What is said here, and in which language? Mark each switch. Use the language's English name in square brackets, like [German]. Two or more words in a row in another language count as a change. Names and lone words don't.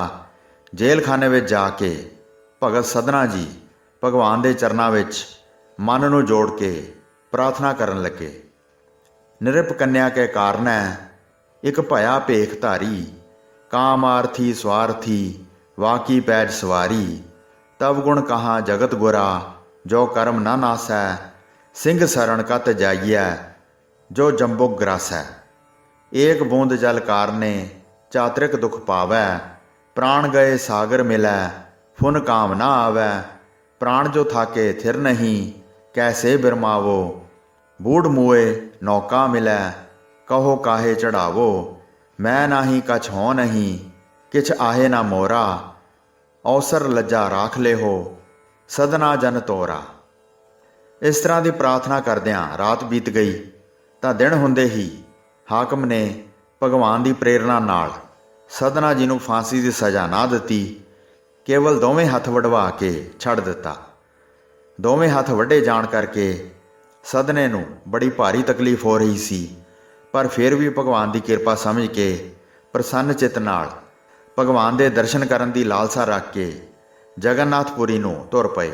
[Punjabi] ਜੇਲ੍ਹ ਖਾਨੇ ਵਿੱਚ ਜਾ ਕੇ ਭਗਤ ਸਧਨਾ ਜੀ ਭਗਵਾਨ ਦੇ ਚਰਨਾਂ ਵਿੱਚ ਮਨ ਨੂੰ ਜੋੜ ਕੇ ਪ੍ਰਾਰਥਨਾ ਕਰਨ ਲੱਗੇ। ਨਿਰਪ ਕੰਨਿਆ ਕੇ ਕਾਰਨੈ ਇੱਕ ਭਇਆ ਭੇਖ ਧਾਰੀ, ਕਾਮਾਰਥੀ ਸਵਾਰਥੀ ਵਾਕੀ ਪੈਜ ਸਵਾਰੀ। ਤਬ ਗੁਣ ਕਹਾਂ ਜਗਤ ਗੁਰਾ, ਜੋ ਕਰਮ ਨਾ ਨਾਸੈ। ਸਿੰਘ ਸ਼ਰਣ ਕਤ ਜਾਇਯੈ, ਜੋ ਜੰਬੁਕ ਗ੍ਰਾਸੈ। ਏਕ ਬੂੰਦ ਜਲ ਕਾਰਨੇ, ਚਾਤਰਿਕ ਦੁਖ ਪਾਵੈ। ਪ੍ਰਾਣ ਗਏ ਸਾਗਰ ਮਿਲੈ, ਫੁਨ ਕਾਮ ਨਾ ਆਵੈ। ਪ੍ਰਾਣ ਜੋ ਥਾਕੇ ਥਿਰ ਨਹੀਂ, ਕੈਸੇ ਬਿਰਮਾਵੋ। ਬੂਢ਼ ਮੁਏ ਨੌਕਾ ਮਿਲੈ, ਕਹੋ ਕਾਹੇ ਚੜ੍ਹਾਵੋ। ਮੈਂ ਨਾਹੀ ਕਛ ਹੋਂ ਨਹੀਂ, ਕਿਛ ਆਹੇ ਨਾ ਮੋਰਾ। ਅਵਸਰ ਲੱਜਾ ਰਾਖ ਲੇ ਹੋ, ਸਦਨਾ ਜਨ ਤੋਰਾ। ਇਸ ਤਰ੍ਹਾਂ ਕੀ ਪ੍ਰਾਰਥਨਾ ਕਰਦਿਆਂ ਰਾਤ ਬੀਤ ਗਈ ਤਾਂ ਦਿਨ ਹੁੰਦੇ ਹੀ ਹਾਕਮ ਨੇ ਭਗਵਾਨ ਦੀ ਪ੍ਰੇਰਨਾ ਨਾਲ ਸਦਨਾ ਜੀ ਨੂੰ ਫਾਂਸੀ ਦੀ ਸਜ਼ਾ ਨਾ ਦਿੱਤੀ, ਕੇਵਲ ਦੋਵੇਂ ਹੱਥ ਵਢਵਾ ਕੇ ਛੱਡ ਦਿੱਤਾ। ਦੋਵੇਂ ਹੱਥ ਵੱਢੇ ਜਾਣ ਕਰਕੇ ਸਦਨੇ ਨੂੰ ਬੜੀ ਭਾਰੀ ਤਕਲੀਫ ਹੋ ਰਹੀ ਸੀ, ਪਰ ਫਿਰ ਵੀ ਭਗਵਾਨ ਦੀ ਕਿਰਪਾ ਸਮਝ ਕੇ ਪ੍ਰਸੰਨ ਚਿੱਤ ਨਾਲ ਭਗਵਾਨ ਦੇ ਦਰਸ਼ਨ ਕਰਨ ਦੀ ਲਾਲਸਾ ਰੱਖ ਕੇ ਜਗਨਨਾਥਪੁਰੀ ਨੂੰ ਤੁਰ ਪਏ।